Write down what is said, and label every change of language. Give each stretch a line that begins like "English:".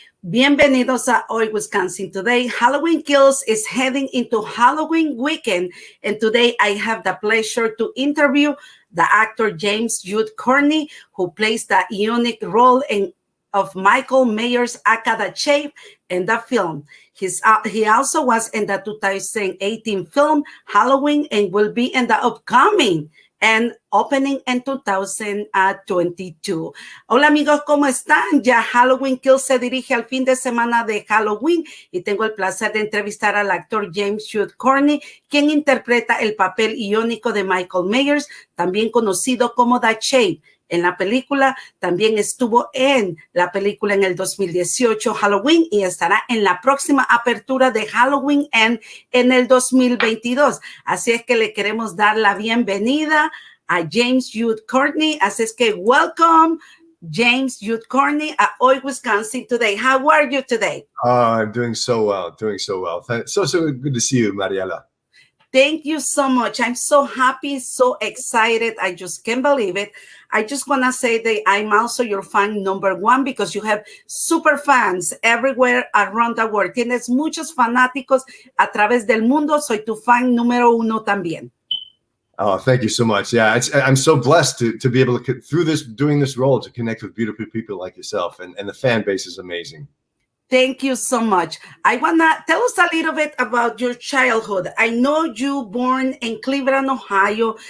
Spanish: Bienvenidos
English: a Hoy Wisconsin Today. Halloween Kills is heading into Halloween weekend, and today I have the pleasure to interview the actor James Jude Courtney, who plays the unique role of Michael Myers, aka the Shape, in the film. He also was in the 2018 film Halloween and will be in the upcoming and opening in 2022.
Spanish: Hola amigos, ¿cómo están? Ya Halloween Kills se dirige al fin de semana de Halloween y tengo el placer de entrevistar al actor James Jude Courtney, quien interpreta el papel iónico de Michael Myers, también conocido como The Shape. En la película, también estuvo en la película en el 2018 Halloween y estará en la próxima apertura de Halloween en el 2022. Así es que le queremos dar la bienvenida a James Jude Courtney. Así es que
English: welcome
Spanish: James Jude Courtney a Hoy Wisconsin Today.
English: How are you today? I'm doing so well, So good to see you, Mariela. Thank you so much. I'm so happy, so excited. I just can't believe it. I just want to say that I'm also your fan number one because you have super fans everywhere around the world.
Spanish: Tienes muchos fanáticos a través del mundo. Soy tu fan número uno también.
English: Oh, thank you so much. Yeah, I'm so blessed to be able to, doing this role, to connect with beautiful people like yourself. And the fan base is amazing. Thank you so much. I want to tell us a little bit about your childhood. I know you born in Cleveland, Ohio.